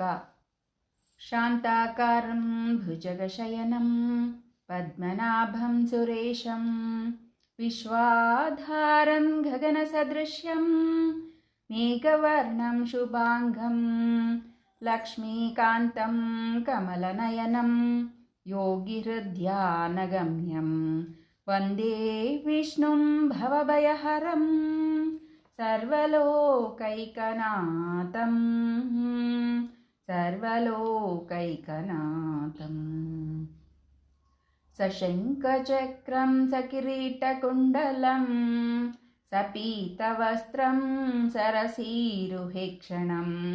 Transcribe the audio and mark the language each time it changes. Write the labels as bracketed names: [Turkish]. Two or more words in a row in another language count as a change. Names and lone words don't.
[Sanskrit] ಶಾಂತಾಕಾರಂ ಭುಜಗಶಯನಂ ಪದ್ಮನಾಭಂ ಸುರೇಶಂ ವಿಶ್ವಾಧಾರಂ ಗಗನಸದೃಶ್ಯಂ ಮೇಘವರ್ಣಂ ಶುಭಾಂಗಂ ಲಕ್ಷ್ಮೀಕಾಂತಂ ಕಮಲನಯನಂ ಯೋಗಿಹೃದ್ಯಾನಗಮ್ಯಂ వందే విష్ణుం భవభయహరం సర్వలోకైకనాథం సశంఖచక్రం సకిరీటకుండలం సపీతవస్త్రం సరసీరుహేక్షణం